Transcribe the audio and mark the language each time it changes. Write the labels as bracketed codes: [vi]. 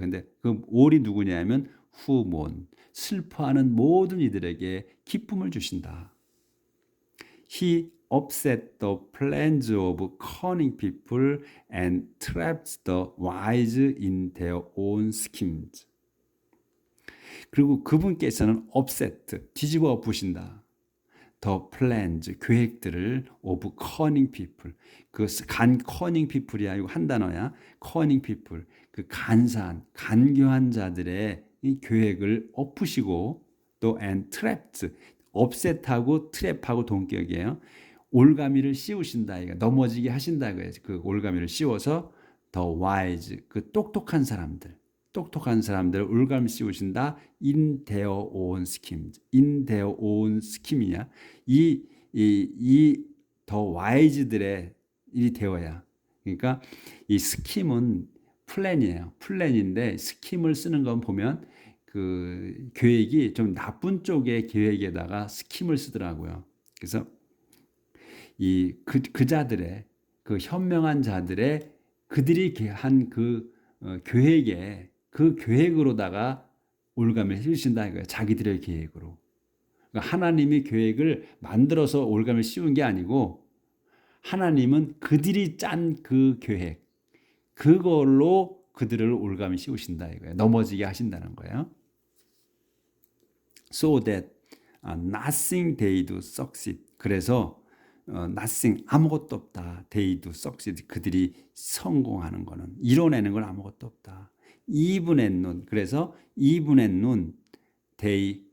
[ko] 근데 그 all이 누구냐면 [en] who mourn. [ko] 슬퍼하는 모든 이들에게 기쁨을 주신다. [en] He upset the plans of cunning people and traps the wise in their own schemes. [ko] 그리고 그분께서는 upset, 뒤집어 엎으신다. [en] The plans, [ko] 계획들을 [en] of cunning people. [ko] cunning people이 아니고 한 단어야. [en] cunning people. [ko] 그 간교한 자들의 이 계획을 엎으시고 또 [en] and trapped, [ko] 업셋하고 트랩하고 동격이에요. 올가미를 씌우신다. 이거 넘어지게 하신다. 그 올가미를 씌워서 더 wise, 그 똑똑한 사람들을 올가미 씌우신다. [en] in their own schemes. in their own scheme이냐? [ko] 이 더 wise들의 일이 되어야. 그러니까 이 스킴은 플랜이에요. 플랜인데 스킴을 쓰는 건 보면 그 계획이 좀 나쁜 쪽의 계획에다가 스킴을 쓰더라고요. 그래서 그 자들의 그 현명한 자들의 그들이 한 계획에 그 계획으로다가 올가미를 씌우신다 이거예요. 자기들의 계획으로. 그러니까 하나님이 계획을 만들어서 올가미를 씌운 게 아니고 하나님은 그들이 짠 그 계획, 그걸로 그들을 올가미 씌우신다 이거예요. 넘어지게 하신다는 거예요. [en] So that nothing they do succeed. [ko] 그래서 [en] nothing, [ko] 아무것도 없다. [en] They do succeed. [ko] 그들이 성공하는 거는, 이뤄내는 건 아무것도 없다. [en] even and none. [ko] 그래서 even and none, they,